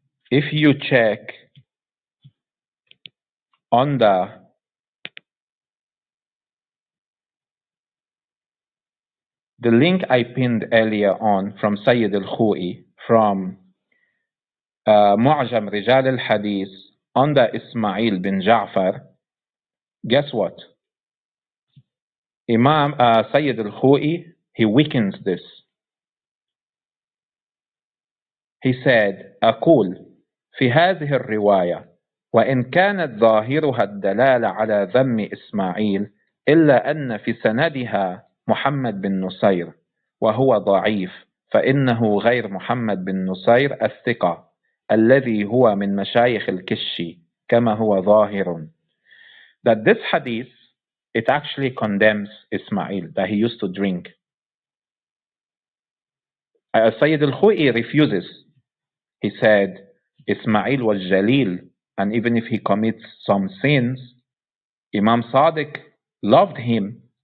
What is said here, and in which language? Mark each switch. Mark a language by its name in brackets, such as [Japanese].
[English] if you check on the link I pinned earlier on from Sayyid al-Khou'i from Mu'jam Rijal al-Hadith on the Ismail bin Ja'far, guess what? Imam Sayyid al-Khou'i, he weakens this. He said, [Arabic] أقول في هذه الرواية وإن كانت ظاهرها الدلالة على ذم إسماعيل إلا أن في سندها محمد بن نصير وهو ضعيف فإنه غير محمد بن نصير الثقة الذي هو من مشايخ الكشي كما هو ظاهر. [English] That this hadith, it actually condemns Ismail, that he used to drink. Sayyid al-Khou'i refuses. He said, Ismail was Jalil, and even if he commits some sins, Imam Sadiq loved him.